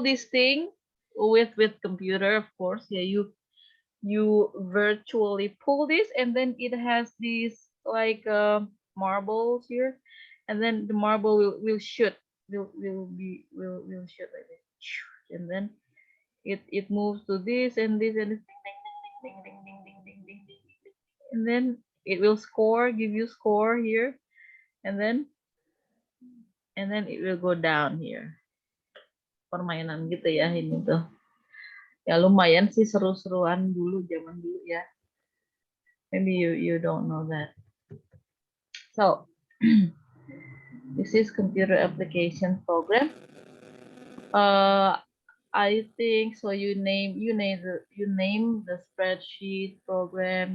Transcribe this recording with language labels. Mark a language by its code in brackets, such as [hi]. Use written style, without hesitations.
[en] thing with computer, of course. Yeah, you virtually pull this, and then it has these like marbles here, and then the marble will shoot, will shoot like this, and then it moves to this and this and this, ding, ding, ding, ding, ding, ding, ding, ding, ding, and then it will give you score here, and then it will go down here. [id] Permainan gitu ya ini tuh. Ya lumayan sih, seru-seruan dulu, zaman dulu ya. [en] Maybe you don't know that. So this is computer application program. I think so. You name the spreadsheet program.